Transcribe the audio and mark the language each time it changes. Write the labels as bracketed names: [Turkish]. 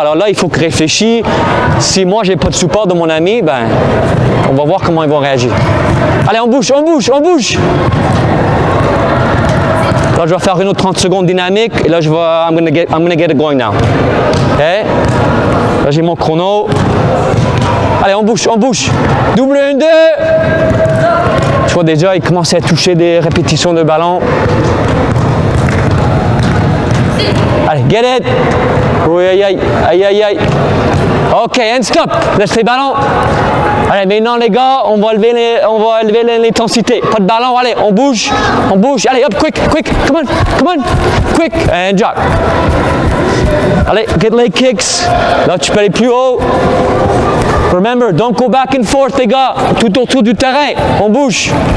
[French] Alors là, il faut que je réfléchisse. Si moi, je n'ai pas de support de mon ami, ben, on va voir comment ils vont réagir. Allez, on bouge, on bouge, on bouge. Là, je vais faire une autre 30 secondes dynamique. Et là, [English] I'm gonna get it going now. [French] OK? Là, j'ai mon chrono. Allez, on bouge, on bouge. Double 1, 2. Tu vois déjà, il commence à toucher des répétitions de ballon. Allez, [English] get it. [French] Oui, aïe, aïe, aïe, aïe, aïe. OK, [English] and stop. [French] Laisse les ballons. Allez, maintenant les gars, on va élever l'intensité. Pas de ballon, allez, on bouge. Allez, hop, [English] quick, quick, come on, quick, and jog. [French] Allez, [English] get leg kicks. [French] Là, tu peux aller plus haut. [English] Remember, don't go back and forth, [French] les gars. Tout autour du terrain, on bouge.